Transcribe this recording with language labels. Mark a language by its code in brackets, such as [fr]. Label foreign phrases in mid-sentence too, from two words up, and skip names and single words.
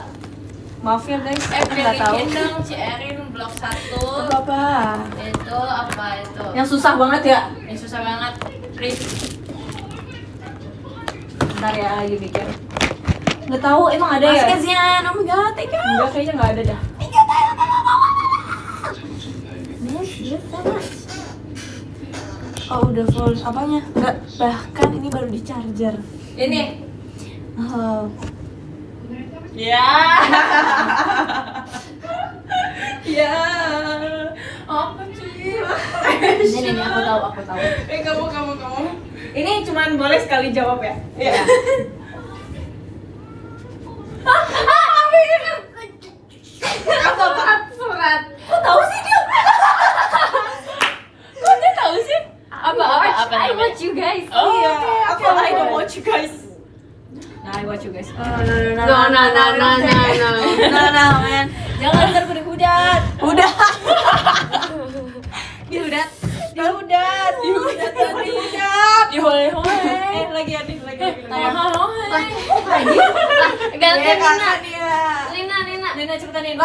[id] Maaf ya guys, nggak tahu. Dong, Erin blok 1. Apa? Itu apa itu? Yang susah banget ya. Yang susah banget. Please. Bentar ya, ayo mikir. Nggak tahu, emang ada ya? Kasihan, [en] oh my god, [id] tega. Enggak, kayaknya nggak ada dah. Oh udah full, apanya? Enggak, bahkan ini baru di charger. Ini. Oh. Ya. Ya. Apa sih? Ini aku tahu. Kamu. Ini cuman boleh sekali jawab ya? Iya. Surat. Kok tahu sih dia? Kok dia tahu sih? Apa [en] I [id] namanya? [en] watch you guys. [id] Oh, Iya, oke, aku I oke. [en] don't watch you guys. Nah, I watch you guys. No, man. [id] Jangan ntar gue dihujat. Udah. Dihujat. Dihole-hole. Lagi. Ganti Nina. dia. Nina. Nina cepetan Nina.